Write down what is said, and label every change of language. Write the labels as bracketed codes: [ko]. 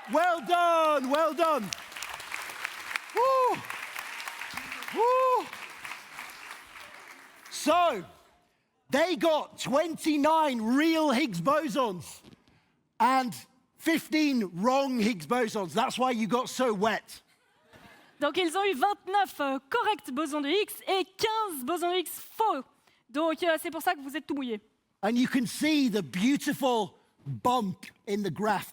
[en] Well done, well done. Woo. Woo. So, they got 29 real Higgs bosons and 15 wrong Higgs bosons. That's why you got so wet. [fr] Donc ils ont eu 29 corrects bosons de Higgs et 15 bosons de Higgs faux. Donc c'est pour ça que vous êtes tout mouillés. [en] And you can see the beautiful bump in the graph.